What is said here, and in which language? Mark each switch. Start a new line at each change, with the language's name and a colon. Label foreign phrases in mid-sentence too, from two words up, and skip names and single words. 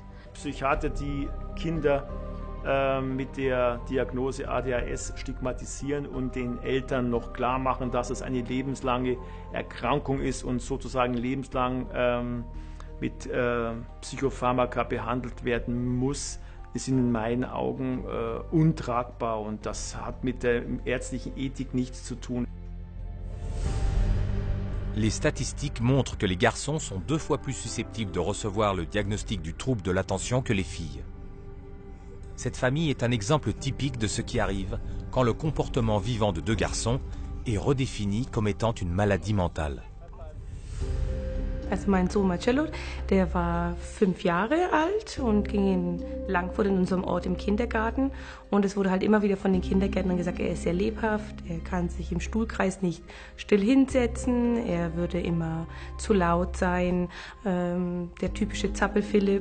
German: Psychiater, die Kinder mit der Diagnose ADHS stigmatisieren und den Eltern noch klar machen, dass es eine lebenslange Erkrankung ist und sozusagen lebenslang mit Psychopharmaka behandelt werden muss, ist in meinen Augen untragbar und das hat mit der ärztlichen Ethik nichts zu tun.
French: Les statistiques montrent que les garçons sont 2 fois plus susceptibles de recevoir le diagnostic du trouble de l'attention que les filles. Cette famille est un exemple typique de ce qui arrive quand le comportement vivant de 2 garçons est redéfini comme étant une maladie mentale.
German: Also mein Sohn Marcello, der war 5 Jahre alt und ging in Langfurt in unserem Ort im Kindergarten. Und es wurde halt immer wieder von den Kindergärtnern gesagt, er ist sehr lebhaft, er kann sich im Stuhlkreis nicht still hinsetzen, er würde immer zu laut sein, der typische Zappel-Philipp.